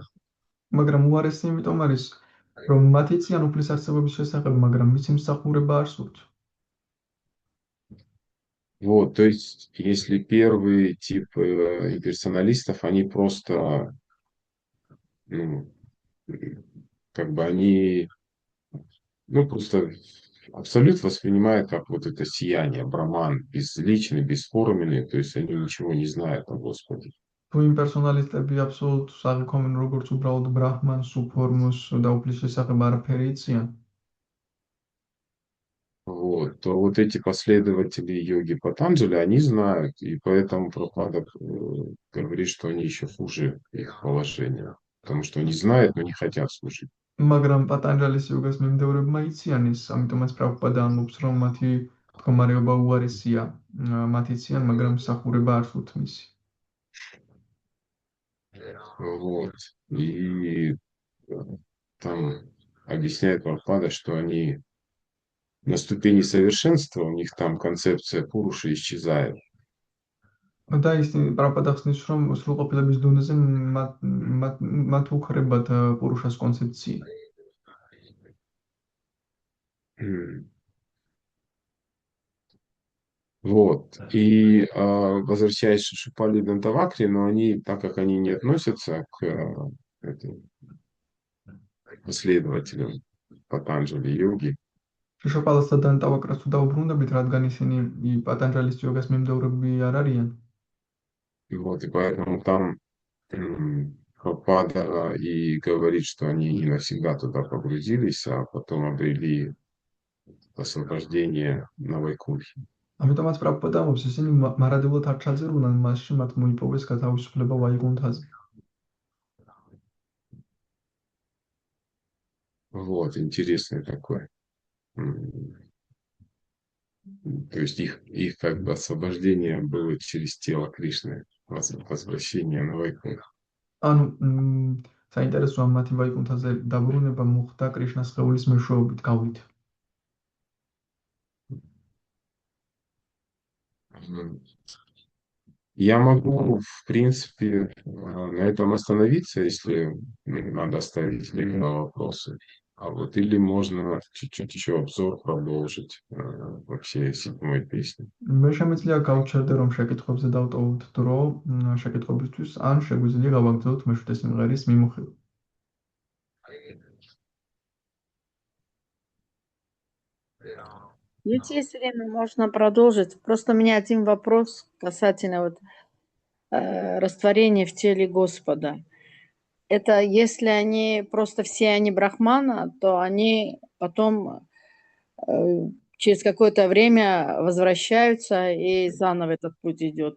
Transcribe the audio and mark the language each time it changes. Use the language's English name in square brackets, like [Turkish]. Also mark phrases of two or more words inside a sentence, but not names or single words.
[Georgian] მაგრამ უარესი იმიტომ არის, რომ მათ იციან უფლის არსებობის შესახებ, მაგრამ მისი მსახურება არ სურთ. [Russian] Вот, то есть, если первый тип имперсоналистов, они просто, ну, как бы они, ну, просто абсолют воспринимают как вот это сияние, браман, безличный, бесформенный, то есть они ничего не знают о Господе. [Georgian] თუ იმპერსონალისტები აბსოლუტს აღიქვამენ როგორც უბრალოდ ბრაჰმანს, უფორმოს და უფლის შესახებ არაფერი იციან, [Russian] Вот, то вот эти последователи йоги Патанджали, они знают, и поэтому Прабхупада говорит, что они еще хуже их положения, потому что они знают, но не хотят служить. [Georgian] მაგრამ პატანჯალის იოგას მიმდევრებმა იციან ის, ამიტომაც პრაბჰუპადა ამბობს, რომ მათი მდგომარეობა უარესია. მათ იციან, მაგრამ მსახურება არ სურთ მისი. [Russian] Вот. И э, там объясняет Прабхупада, что они на ступени совершенства, у них там концепция Пуруши исчезает. [Georgian] და ის პრაბჰუპადა ხსნის, რომ სრულყოფილების დონეზე მათ უქრებათ პურუშას კონცეფცია. [Russian] М. Вот. И возвращаясь к Шипали и Дантавакре, но они, так как они не относятся к этой последователям Патанджали йоги, [Georgian] შეშოპალას და დანტავაკრას თუ დაუბრუნდებით, რადგან ისინი პატანჯალის იოგას მიმდევრები არ არიან, [Russian] вот, и поэтому там Прабхупада и говорит, что они не навсегда туда погрузились, а потом обрели освобождение на Вайкунхе. [Georgian] ამიტომაც პრაბჰუპადა ამბობს, ისინი მარადეულად არ ჩაძირულან მასში, მათ მოიპოვეს გათავისუფლება ვაიგუნთაზე. [Russian] Вот, интересный такой. То есть их как бы освобождение было через тело Кришны, возвращение на Вайкунх. [Georgian] ანუ საინტერესოა მათი ვაიკუნთაზე დაბრუნება მოხდა კრიშნას სხეულის მეშვეობით გავლით. [Russian] Я могу, в принципе, на этом остановиться, если надо ставить какие-то вопросы. А вот или можно чуть-чуть еще обзор продолжить вообще седьмой песни. [Georgian] მე შემიძლია გავჩერდე, რომ შეკითხვებზე დავტოვოთ დრო შეკითხვებისთვის, ან შეგვიძლია გავაგრძელოთ მეშვიდე სიმღერის მიმოხილვა. [Russian] Если есть время, можно продолжить. Просто у меня один вопрос касательно вот, растворения в теле Господа. Это если они просто все они брахмана, то они потом через какое-то время возвращаются и заново этот путь идет.